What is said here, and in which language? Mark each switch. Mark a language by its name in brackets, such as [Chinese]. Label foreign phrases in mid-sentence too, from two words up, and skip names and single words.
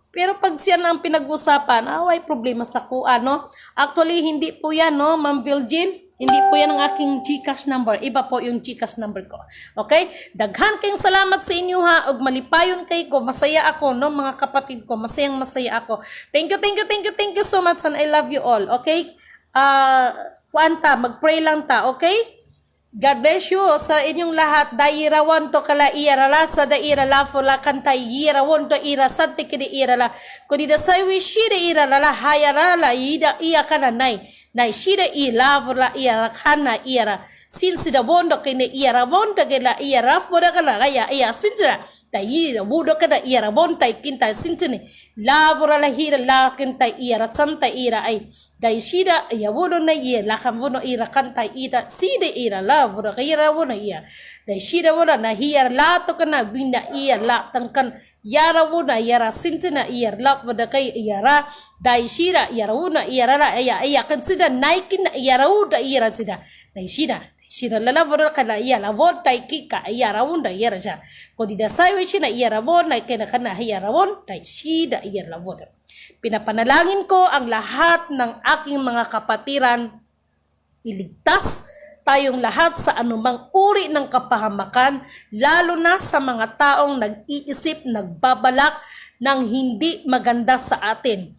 [Filipino] Pero pag siya na ang pinag-usapan, ay problema sa kuha, no? Actually, hindi po yan, no, Ma'am Virgin? Hindi po yan ang aking GCash number. Iba po yung GCash number ko. Okay? [Cebuano] Daghan kayong salamat sa inyo ha. Ug malipayon kay ko. [Filipino] Masaya ako, no? Mga kapatid ko. Masayang masaya ako. [English] Thank you so much and I love you all. [Cebuano] Okay? Kuanta, mag-pray lang ta. Okay? [English] God bless you [Filipino] sa inyong lahat. Dairawan to kala irala sa dairala fula kanta irawon to ira santi kini irala. Kuni da saywi shire irala la hayarala ida iya kana nai. Nai shire ila fula ira kana ira. [English] Since the bondo kini ira bondo kala ira fula kala gaya iya sintra. Ta ira budo kada ira bonta kinta sinchini. La fula la hira la kinta ira santa ira ai. Dai shida ya wono na iya la kan wono ira kanta ida sida ira la wono ira wono iya dai shida wono na hiya la to kana binda iya la tangkan yara wono yara sintina iya la wono kai yara dai shida yara wono ira la iya kan sida naikin yara uda ira sida dai shida la wono kana iya la won tai kika yara wono yara ja ko di da sai shina yara wono kana yara won dai shida yara wono. [Filipino] Pinapanalangin ko ang lahat ng aking mga kapatiran, iligtas tayong lahat sa anumang uri ng kapahamakan, lalo na sa mga taong nag-iisip, nagbabalak ng hindi maganda sa atin.